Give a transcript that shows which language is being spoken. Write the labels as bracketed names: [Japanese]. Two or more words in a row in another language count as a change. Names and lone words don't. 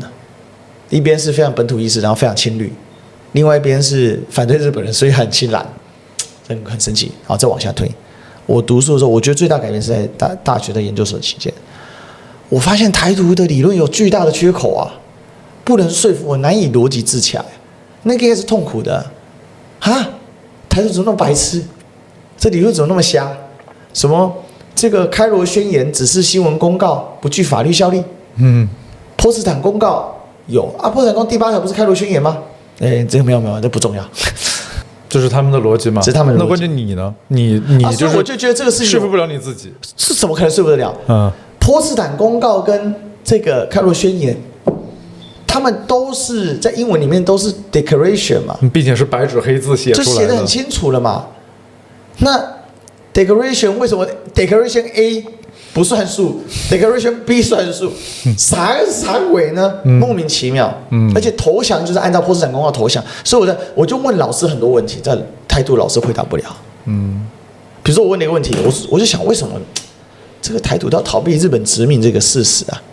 [Chinese] 一邊是非常本土意識，然後非常親綠，另外一邊是反對日本人，所以很親藍，很神奇。好，再往下推，我讀書的時候，我覺得最大改變是在大學的研究所期間，我發現台獨的理論有巨大的缺口啊，不能說服我，難以邏輯自洽，那個也是痛苦的啊！台獨怎麼那麼白痴？這理論怎麼那麼瞎？什麼？這個開羅宣言只是新聞公告，不具法律效力。波茨坦公告有啊，波茨坦公告第8條不是開羅宣言嗎？這個沒有，這不重要。這是他們的邏輯嗎？這是他們的邏輯。那關鍵你呢？你就是我就覺得這個事情說服不了你自己，是怎麼可能說服得了？波茨坦公告跟這個開羅宣言，他們都是在英文裡面都是 declaration 嘛，並且是白紙黑字寫出來的，就寫得很清楚了嘛。那Declaration 為什麼 Declaration A 不算數 ，Declaration B 算數？啥鬼呢？莫名其妙。而且投降就是按照波茨坦公告投降，所以我就問老師很多問題，在台獨老師回答不了。比如說我問了一個問題，我就想為什麼這個台獨要逃避日本殖民這個事實啊？